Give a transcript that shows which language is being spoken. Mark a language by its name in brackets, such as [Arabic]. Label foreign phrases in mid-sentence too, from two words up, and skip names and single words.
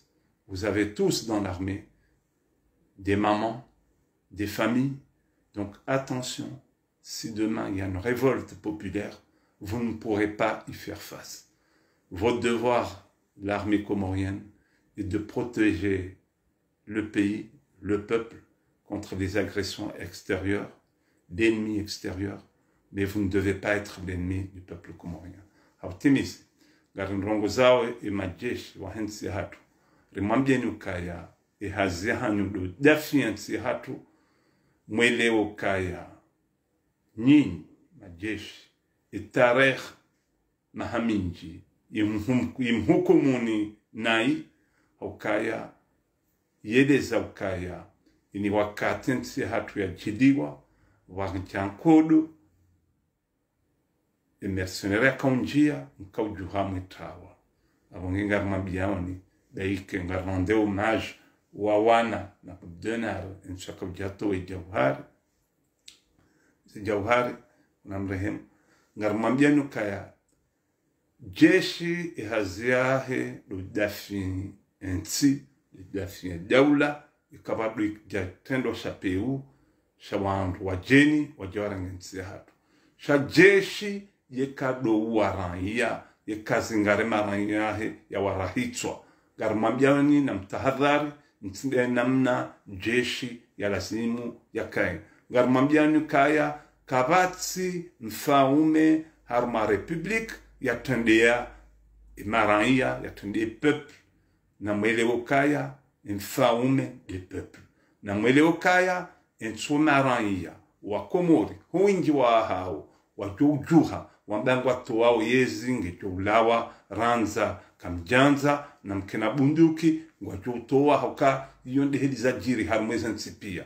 [French] Vous avez tous dans l'armée des mamans, des familles, donc attention, si demain il y a une révolte populaire, vous ne pourrez pas y faire face. Votre devoir, l'armée comorienne, est de protéger le pays, le peuple, contre les agressions extérieures, l'ennemi extérieur, mais vous ne devez pas être l'ennemi du peuple comorien. [Ngazidja Comorian] Hautimis, garinrongozawe e majeshi wa hensi hatu, rimwambie ukaya e hazihanyu do dafiansi hatu, mwele ukaya, nyinyi majeshi, e tarehe mahaminji, imhukumuni nai, ukaya, yedeza ukaya, ini wakati nsi hatu ya jidiwa, wakichankodo, e mercenaire kaunjia, nkaujuha mwitawa. Avongenga mabiaoni, daike nga rende hommage wa wana na kudenar nshakaujato e jauhari. Si jauhari, unamrehemu, ngarmambianu kaya, jeshi haziahe ludafi nsi, ludafi daula, ikabadu ikjatendo shapeu, shawandu wajeni, wajawarangi nsi hatu. Sha jeshi yekado uwaranya, yekazingare maranyahe ya warahitswa. Garmambiani na mtahadhari, ntsinde namna jeshi ya lazimu ya kaya. Garmambiani kaya, kabatsi mfaume harma republik, yatendea maranya, yatendea peuple. Na mwele okaya, mfaume de peuple. Na mwele okaya, nso maranya, wakomori, huingi wa hao, wajujuha, wambangwa toao yezi, ngejoulawa, ranza, kamjanza, na mkena bunduki, wajutoa hauka, yonde hedi za jiri harumweza nsipia.